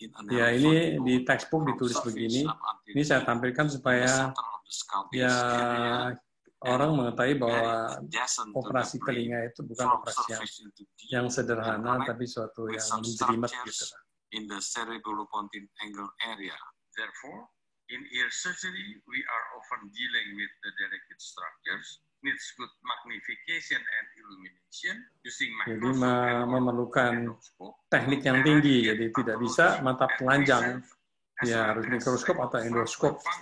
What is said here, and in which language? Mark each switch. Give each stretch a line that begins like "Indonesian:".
Indonesian: Ya, ini di textbook ditulis begini. Ini saya tampilkan supaya ya orang mengetahui bahwa operasi telinga itu bukan operasi yang sederhana, tapi suatu yang menjelimet gitu.
English: In the cerebellopontine angle area. Therefore, in ear surgery, we are often dealing with the delicate structures, needs good magnification and illumination, using microscope.
Indonesian: Jadi memerlukan teknik yang tinggi, jadi tidak bisa mata telanjang, ya harus mikroskop atau endoskop.